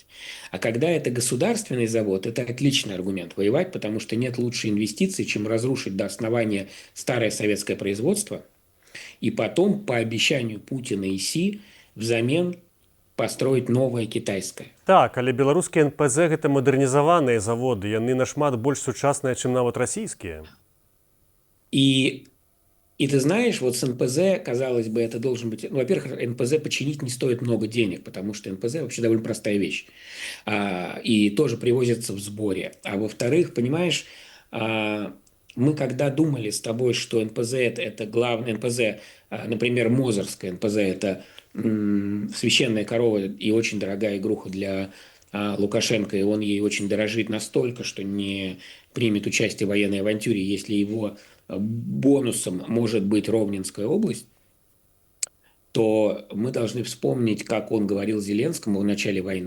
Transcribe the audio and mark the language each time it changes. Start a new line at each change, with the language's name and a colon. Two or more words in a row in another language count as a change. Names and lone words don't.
Russian: А когда это государственный завод, это отличный аргумент воевать, потому что нет лучшей инвестиции, чем разрушить до основания старое советское производство и потом, по обещанию Путина и Си, взамен построить новое китайское. Так,
Belarusian: але беларускія НПЗ гэта мадэрнізаваныя заводы, яны нашмат больш сучасныя, чым нават расійскія.
Russian: И ты знаешь, вот с НПЗ, казалось бы, это должен быть... Ну, во-первых, НПЗ починить не стоит много денег, потому что НПЗ вообще довольно простая вещь. И тоже привозится в сборе. А во-вторых, понимаешь, мы когда думали с тобой, что НПЗ это главное, НПЗ, например, Мозырская НПЗ, это священная корова и очень дорогая игруха для Лукашенко, и он ей очень дорожит настолько, что не примет участие в военной авантюре, если его бонусом может быть Ровненская область, то мы должны вспомнить, как он говорил Зеленскому в начале войны.